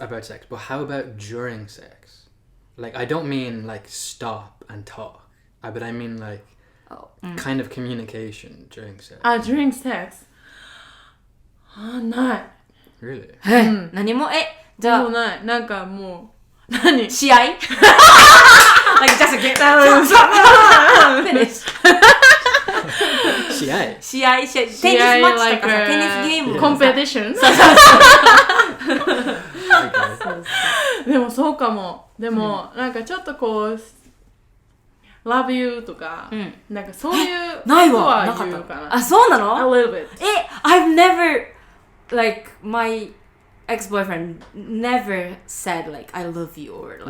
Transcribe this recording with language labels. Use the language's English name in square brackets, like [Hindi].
[English] about sex, but how about during sex? Like, I don't mean like stop and talk, but I mean like kind of communication during sex. During sex? [Japanese] ない。 [English] Really? [Japanese] 何もじゃあもうない。なんかもう、何試合 [English] like just get finish [Japanese] 試合テニスマッチとかさ、テニスゲームコンペティションでもそうかも。でも、なんかちょっとこう、 [English] love you [Japanese] とか、なんかそういうないことわ、なかっは言うかな。た。あ、そうなの [English] A little bit. I've never, like, my ex-boyfriend never said, like, I love you or, like,